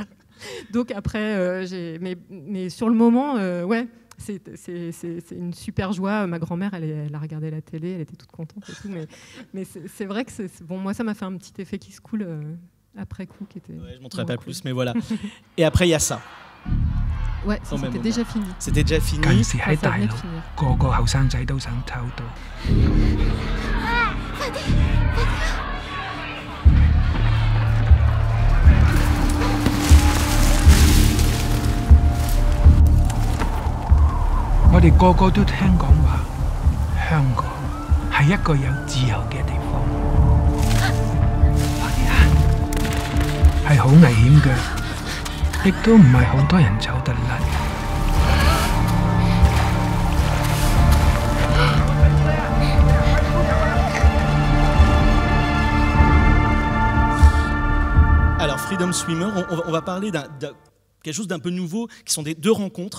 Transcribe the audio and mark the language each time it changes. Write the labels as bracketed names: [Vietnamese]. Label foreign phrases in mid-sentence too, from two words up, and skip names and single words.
[French] Donc après, mais sur le moment, c'est une super joie. Ma grand-mère, elle a regardé la télé, elle était toute contente et tout. Mais c'est vrai que moi, ça m'a fait un petit effet qui se coule après coup, qui était. Ouais, je montrerai pas plus, mais voilà. Et après, il y a ça. Ouais, ça, c'était déjà fini. C'était déjà fini. [Cantonese] 近時喺大陸，個個後生仔都想偷到。我哋個個都聽講話，香港係一個有自由嘅地方。係好危險嘅。亦都唔係好多人走得甩。 [French] Alors, Freedom Swimmer, on va parler quelque chose d'un peu nouveau, qui sont des 2 rencontres.